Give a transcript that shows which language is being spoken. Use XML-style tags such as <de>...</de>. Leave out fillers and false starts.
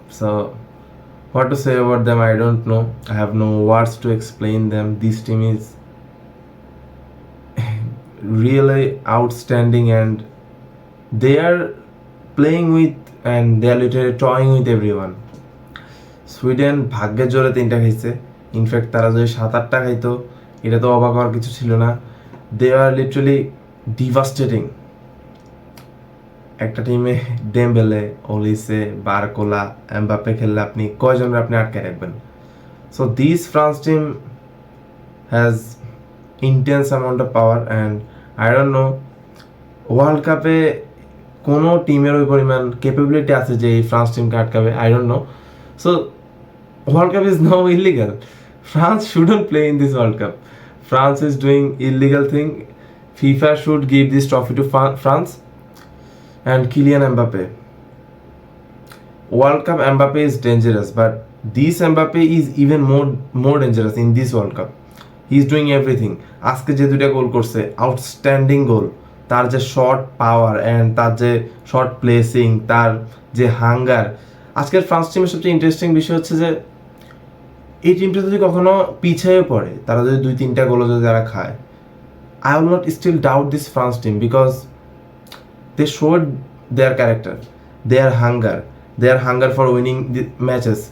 <en>So what to say about them, I don't know. I have no words to explain them. This team is really outstanding, and they are playing with and they are literally toying with everyone.</en> <bn>Sweden ভাগ্যের জোরে 3টা খাইছে। In fact তারা যদি 7-8টা খাইতো এটা তো অবাক হওয়ার কিছু ছিল না।</bn> <en>They are literally devastating.</en> <bn>একটা টিমে ডেম্বেলে, ওলিসে, বারকোলা, এমবাপ্পে খেললে আপনি কয়জনকে আপনি আটকে রাখবেন?</bn> <en>so this France team has intense amount of power, and I don't know</en> <bn>world কাপে কোনো টিমের ওই পরিমাণ ক্যাপাবিলিটি আছে যে এই ফ্রান্স টিমকে আটকাবে।</bn> <en>I don't know. So World Cup is now illegal. France shouldn't play in this World Cup. France is doing illegal thing. FIFA should give this trophy to France and Kylian Mbappe. World Cup Mbappe is dangerous, but this Mbappe is even more dangerous in this World Cup. He is doing everything.</en> <bn>আজকে যে দুইটা গোল করছে, outstanding গোল। তার যে short power and তার যে short placing, তার যে হাঙ্গার। আজকের ফ্রান্স টিমের সবচেয়ে ইন্টারেস্টিং বিষয় হচ্ছে যে এই টিমটা যদি কখনো পিছিয়ে পড়ে, তারা যদি 2-3টা গোল যদি তারা খায়,</bn> <en>I will not still doubt this France team, because they showed their character, their hunger for winning the matches.</en>